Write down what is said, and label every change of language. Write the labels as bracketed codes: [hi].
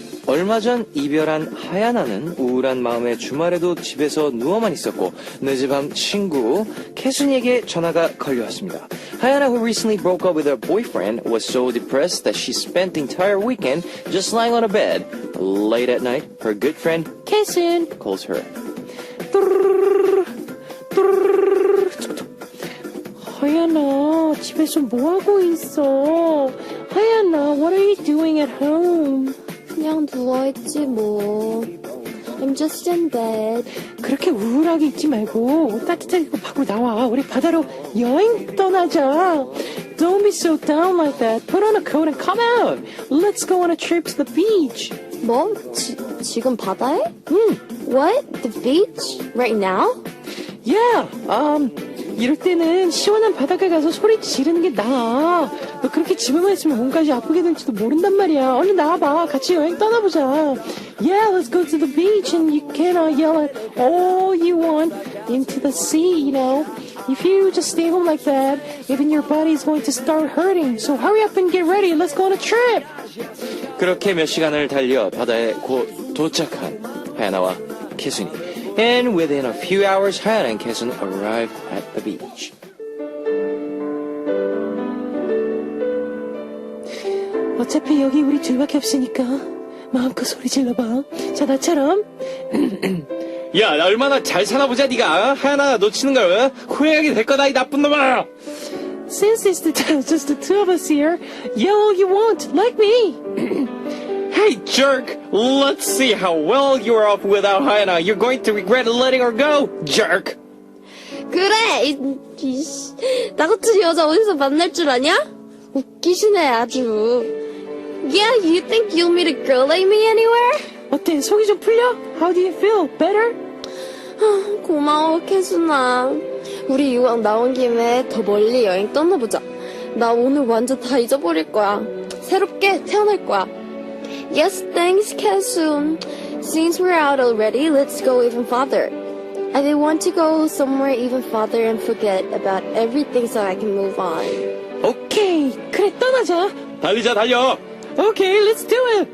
[ko] 얼마 전 이별한 하야나는 우울한 마음에 주말에도 집에서 누워만 있었고 늦은 밤 친구 캐순이에게 전화가 걸려왔습니다. [en] 하야나, who recently broke up with her boyfriend, was so depressed that she spent the entire weekend just lying on a bed. Late at night, her good friend 캐순 calls her. [ko] 하야나, 집에서 뭐하고 있어? [en] 하야나, what are you doing at home? [ko] 그냥 누워있지 뭐. [en] I'm just in bed. [ko] 그렇게 우울하게 있지 말고 따뜻하게 입고 밖으로 나와. 우리 바다로 여행 떠나자. [en] Don't be so down like that. Put on a coat and come out. Let's go on a trip to the beach. [ko] 뭐? 지금 바다에? [en] What? The beach? Right now? Yeah. [ko] 이럴 때는 시원한 바닷가 가서 소리 지르는 게 나아. 너 그렇게 집에만 있으면 몸까지 아프게 될지도 모른단 말이야. 얼른 나와봐. 같이 여행 떠나보자. [en] Yeah, let's go to the beach and you can yell at all you want into the sea, If you just stay home like that, even your body is going to start hurting. So hurry up and get ready. Let's go on a trip. [ko] 그렇게 몇 시간을 달려 바다에 곧 도착한 하야나와 캐순이. [en] And within a few hours, Hayan and Kessun arrived at the beach. [ko] 어차피 여기 우리 둘밖에 없으니까 마음껏 소리 질러봐. 자, 나처럼. 야, 나 얼마나 잘 사나 보자, 네가. 하야나 놓치는 걸 후회하게 될 거다, 이 나쁜 놈아. [en] Since it's just the two of us here, yell all you want, like me. Hey, jerk! Let's see how well you are off without Hayana. You're going to regret letting her go, jerk! [ko] 그래! 나 같은 여자 어디서 만날 줄 아냐? 웃기시네 아주. [en] Yeah, you think you'll meet a girl like me anywhere? [ko] 어때? 속이 좀 풀려? [en] How do you feel? Better? [ko] 고마워 캐순아. 우리 이왕 나온 김에 더 멀리 여행 떠나보자. 나 오늘 완전 다 잊어버릴 거야. 새롭게 태어날 거야. [en] Yes, thanks, Kessun. Since we're out already, let's go even farther. I want to go somewhere even farther and forget about everything so I can move on. [ko] 오케이, 그래 떠나자. 달리자, 달려! [en] Okay, let's do it.